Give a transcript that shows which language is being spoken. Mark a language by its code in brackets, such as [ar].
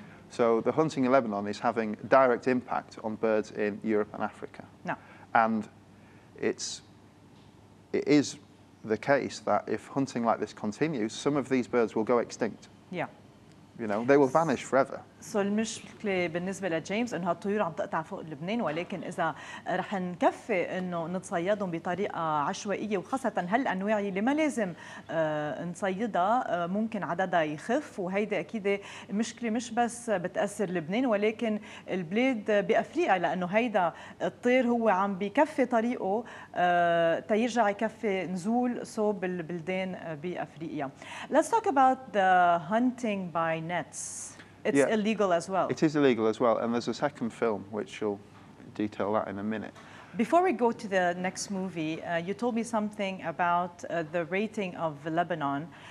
[en] So the hunting in Lebanon is having a direct impact on birds in Europe and Africa. No. And it is the case that if hunting like this continues, some of these birds will go extinct. Yeah. You know, they will vanish forever. [ar] سو المشكلة بالنسبة لجيمس إنه هالطيور عم تقطع فوق لبنان، ولكن إذا رح نكفي إنه نتصيدهم بطريقة عشوائية، وخاصة هالأنواع اللي ما لازم نصيدها، ممكن عددها يخف، وهيدي أكيد مشكلة مش بس بتأثر لبنان ولكن البلاد بأفريقيا، لأنه هيدا الطير هو عم بكفي طريقه تيرجع يكفي نزول صوب البلدان بأفريقيا. [en] Let's talk about the hunting by nets. It's illegal as well. It is illegal as well, and there's a second film which will detail that in a minute. Before we go to the next movie, you told me something about the rating of Lebanon.